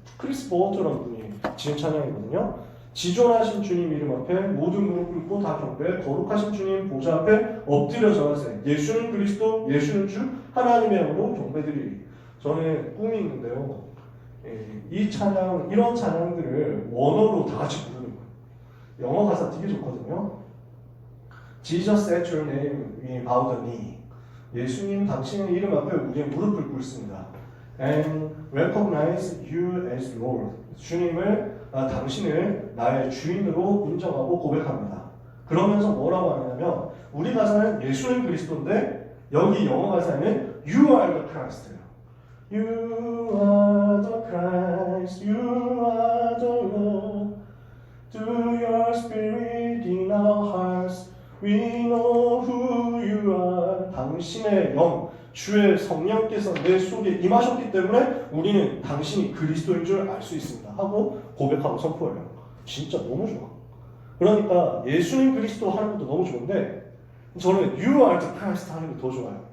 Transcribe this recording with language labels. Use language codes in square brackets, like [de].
[ko] 크리스 버거트라는 분이 지은 찬양이거든요. 지존하신 주님 이름 앞에 모든 무릎 꿇고 다 경배, 거룩하신 주님 보좌 앞에 엎드려 절하세. 예수는 그리스도, 예수는 주, 하나님의 영으로 경배드리리. 저는 꿈이 있는데요. 이 찬양, 이런 찬양들을 원어로 다 같이 부르는 거예요. 영어 가사 되게 좋거든요. [en] Jesus at your name we bow the knee. [ko] 예수님 당신의 이름 앞에 우리의 무릎을 꿇습니다. [en] And recognize you as Lord. [ko] 당신을 나의 주인으로 인정하고 고백합니다. 그러면서 뭐라고 하냐면 우리 가사는 예수는 그리스도인데 여기 영어 가사는 [en] You are the Christ. You are the Christ. You are the Lord. Through your spirit in our hearts we know who you are. [ko] 당신의 영, 주의 성령께서 내 속에 임하셨기 때문에 우리는 당신이 그리스도인 줄 알 수 있습니다 하고 고백하고 선포해요. 진짜 너무 좋아. 그러니까 예수님 그리스도 하는 것도 너무 좋은데 저는 [en] You are the Christ [ko] 하는 게 더 좋아요.